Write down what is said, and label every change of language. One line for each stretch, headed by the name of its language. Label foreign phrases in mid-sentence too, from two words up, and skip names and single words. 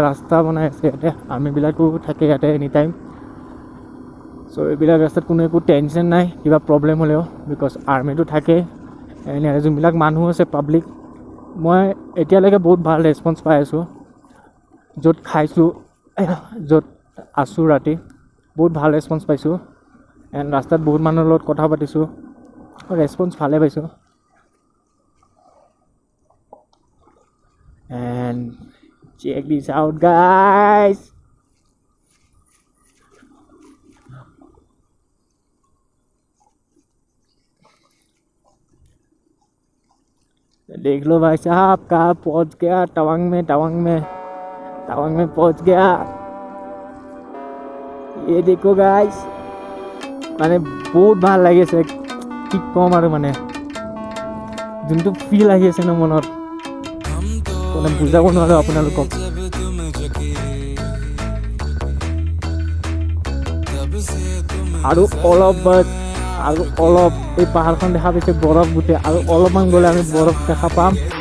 Assamese: ৰাস্তা বনাই আছে ইয়াতে আৰ্মিবিলাকো থাকে ইয়াতে
English: any time
Assamese: চ' এইবিলাক ৰাস্তাত কোনো একো টেনশ্যন নাই কিবা প্ৰব্লেম হ'লেও বিকজ আৰ্মিটো থাকে এনে যোনবিলাক মানুহ আছে পাব্লিক মই এতিয়ালৈকে বহুত ভাল ৰেছপন্স পাই আছোঁ য'ত খাইছোঁ য'ত আছোঁ ৰাতি বহুত ভাল ৰেছপন্স পাইছোঁ এণ্ড ৰাস্তাত বহুত মানুহৰ লগত কথা পাতিছোঁ ৰেছপন্স ভালে পাইছোঁ
English: and check this out guys
Hindi: देख लो भाई साहब कहाँ पहुँच गया तवांग में पहुँच गया ये देखो गाइस
Assamese: মানে বহুত ভাল লাগিছে কি কম আৰু মানে যোনটো ফিল আহি আছে ন মনত মানে বুজাব নোৱাৰো আপোনালোকক আৰু অলপ এই পাহাৰখন দেখা পাইছে বৰফ গোটেই আৰু অলপমান গ'লে আমি বৰফ দেখা পাম